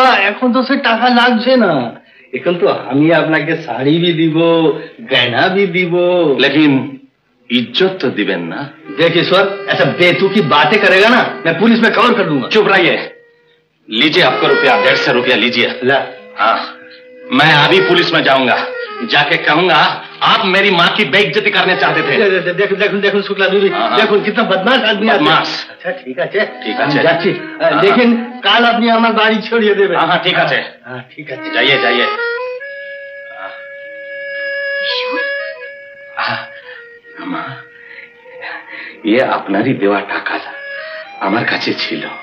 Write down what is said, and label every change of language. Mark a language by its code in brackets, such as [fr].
[bn] এখন তো সে টাকা লাগছে না, এখন তো আমি আপনাকে শাড়ি भी দিব, [hi] गहना भी [bn] দিব। [hi] लेकिन [bn] इज्जत तो दिबेन ना। [hi] देख ईश्वर, ऐसा बेतुकी बातें करेगा ना, मैं पुलिस में खबर कर दूंगा। चुप रहिए। लीजिए आपका रुपया, 150 रुपया लीजिए। ला। हाँ, मैं अभी पुलिस में जाऊंगा, जाके कहूंगा आप मेरी माँ की बेइज्जती करने चाहते थे। देखो देखो देखो शुक्ला बीबी, देखो कितना बदमाश आदमी है। बदमाश? अच्छा ठीक है ठीक है, [bn] যাচ্ছি। [hi] लेकिन [bn] কাল আপনি আমার বাড়ি ছড়িয়ে দেবেন। [hi] हाँ ठीक है। हाँ ठीक है, जाइए जाइए। [bn] মা, [hi] ये [bn] আপনারই দেওয়া টাকা আমার কাছে ছিল।